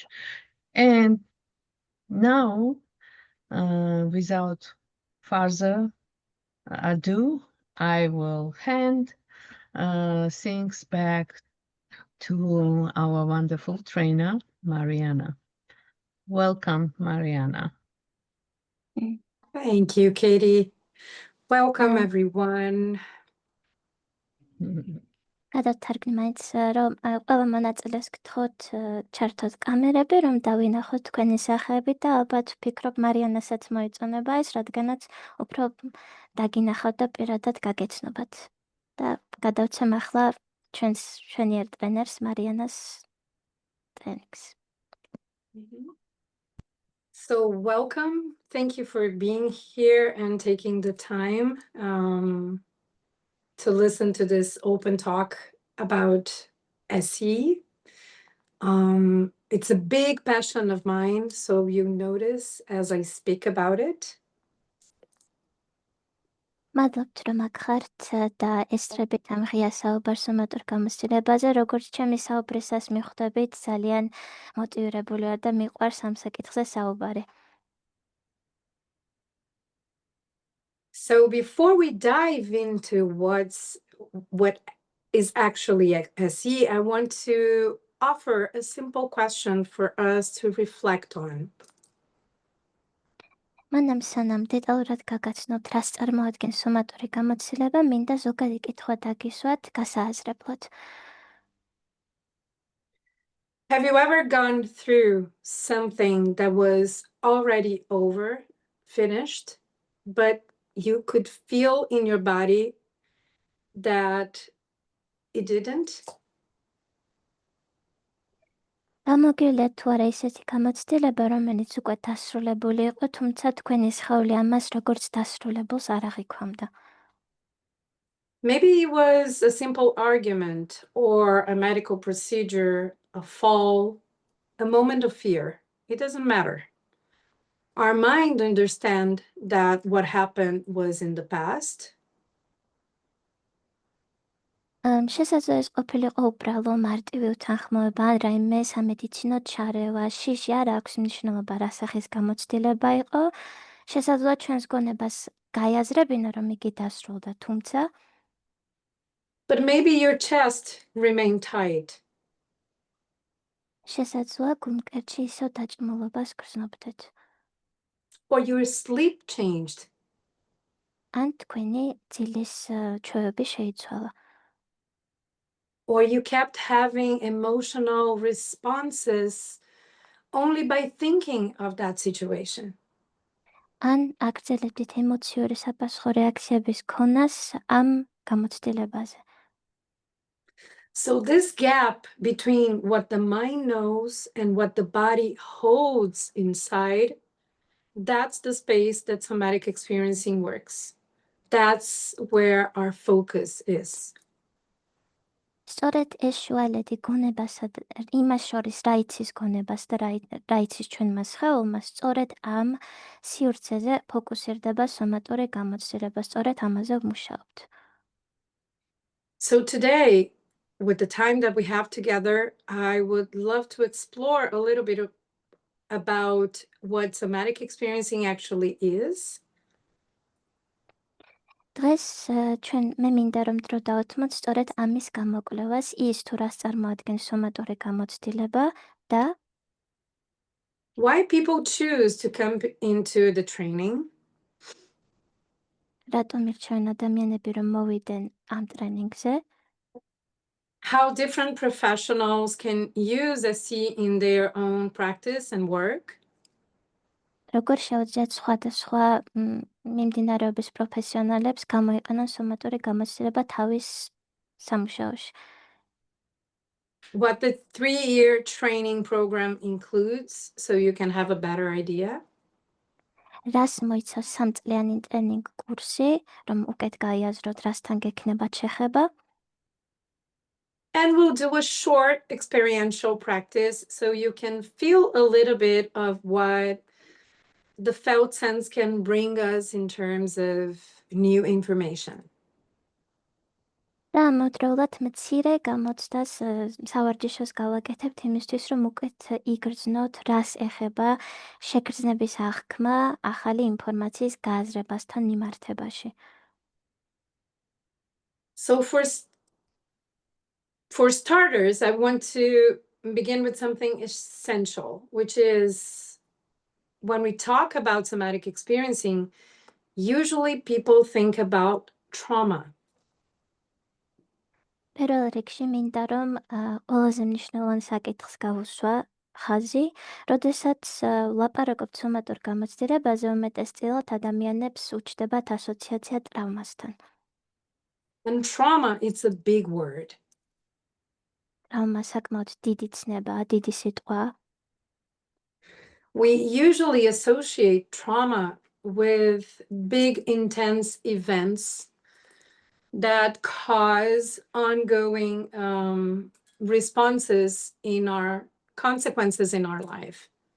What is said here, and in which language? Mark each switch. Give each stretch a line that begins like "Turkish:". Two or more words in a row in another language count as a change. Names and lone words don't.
English: And now, without further ado, I will hand things back to our wonderful trainer, Mariana. Welcome, Mariana. Thank you, Katie. Welcome, everyone.
Georgian: გადავთარგმნი მაინც, რომ ყველა მონაწილეს გთხოვთ ჩართოთ კამერები, რომ დავინახოთ თქვენი სახეები და ალბათ ვფიქრობ მარიანასაც მოიწონება ეს, რადგანაც უფრო დაგინახავთ და პირადად გაგეცნობათ. და გადავცემ ახლა ჩვენიერ ტრენერს მარიანას ტრენინგს.
English: So welcome. Thank you for being here and taking the time to listen to this open talk about SE. It's a big passion of mine, so you notice as I speak about it.
Georgian: მადლობთ, რომ აქ ხართ და ესწრებით ამ ღია საუბარს სომატურ გამოცდილებაზე, როგორც ჩემი საუბრისას მიხვდებით, ძალიან მოტივირებული ვარ და მიყვარს ამ საკითხზე საუბარი.
English: So before we dive into what is actually SE, I want to offer a simple question for us to reflect on.
Georgian: მანამ სანამ დეტალურად გაგაცნობთ, რას წარმოადგენს სომატური გამოცდილება, მინდა ზოგადი კითხვა დაგისვათ გასააზრებლად.
English: Have you ever gone through something that was already over, finished, but you could feel in your body that it didn't?
Georgian: გამოგივლეთ თუ არა ისეთი გამოცდილება, რომელიც უკვე დასრულებული იყო, თუმცა თქვენი სხეული ამას როგორც დასრულებულს არ აღიქვამდა.
English: Maybe it was a simple argument or a medical procedure, a fall, a moment of fear. It doesn't matter. Our mind understands that what happened was in the past.
Georgian: შესაძლოა ეს ყოფილიყო უბრალო მარტივი უთანხმოება ან რაიმე სამედიცინო ჩარევა, შიში არ აქვს მნიშვნელობა რა სახის გამოცდილება იყო. შესაძლოა ჩვენს გონებას გაიაზრებინა, რომ იგი დასრულდა, თუმცა
English: But maybe your chest remained tight.
Georgian: შესაძლოა გულმკერდში ისევ დაჭმულობას გრძნობდეთ.
English: Or your sleep changed.
Georgian: ან თქვენი ძილის ჩვევები შეიცვალა.
English: Or you kept having emotional responses only by thinking of that situation.
Georgian: ან აგრძელებდით ემოციური საპასუხო რეაქციების ქონას ამ გამოცდილებაზე.
English: So this gap between what the mind knows and what the body holds inside, that's the space that somatic experiencing works. That's where our focus is.
Georgian: სწორედ ეს შუალედი გონებასა და იმას შორის რა იცის გონებას და რა იცის ჩვენმა სხეულმა, სწორედ ამ სივრცეზე ფოკუსირდება სომატური გამოცდილება, სწორედ ამაზე ვმუშაობთ.
English: So today, with the time that we have together, I would love to explore a little bit about what somatic experiencing actually is.
Georgian: დღეს ჩვენ მე მინდა რომ დრო დავუთმოთ სწორედ ამის გამოკვლევას, ის თუ რას წარმოადგენს სომატური გამოცდილება და
English: Why people choose to come into the training.
Georgian: რატომ ირჩევენ ადამიანები რომ მოვიდნენ ამ ტრენინგზე.
English: How different professionals can use SE in their own practice and work.
Georgian: როგორ შეუძლიათ სხვადასხვა მიმდინარეობის პროფესიონალებს გამოიყენონ სომატური გამოცდილება თავის სამუშაოში.
English: What the 3-year training program includes, so you can have a better idea.
Georgian: რას მოიცავს 3-წლიანი ტრენინგ კურსი, რომ უკეთ გაიაზროთ, რასთან გექნებათ შეხება.
English: And we'll do a short experiential practice so you can feel a little bit of what the felt sense can bring us in terms of new information.
Georgian: და ამავდროულად მცირე გამოცდას სავარჯიშოს გავაკეთებთ იმისთვის, რომ უკეთ იგრძნოთ, რას ეხება შეგრძნების აღქმა ახალი ინფორმაციის გააზრებასთან მიმართებაში.
English: So for starters, I want to begin with something essential, which is when we talk about somatic experiencing, usually people think about trauma.
Georgian: პირველ რიგში მინდა რომ ყველაზე მნიშვნელოვანი საკითხს გავუსვა ხაზი, როდესაც ვლაპარაკობთ სომატურ გამოცდილებაზე, უმეტესწილად ადამიანებს უჩნდებათ ასოციაცია ტრავმასთან.
English: And trauma, it's a big word.
Georgian: ტრავმა საკმაოდ დიდი ცნებაა, დიდი სიტყვაა.
English: We usually associate trauma with big, intense events that cause ongoing responses in our consequences in our life.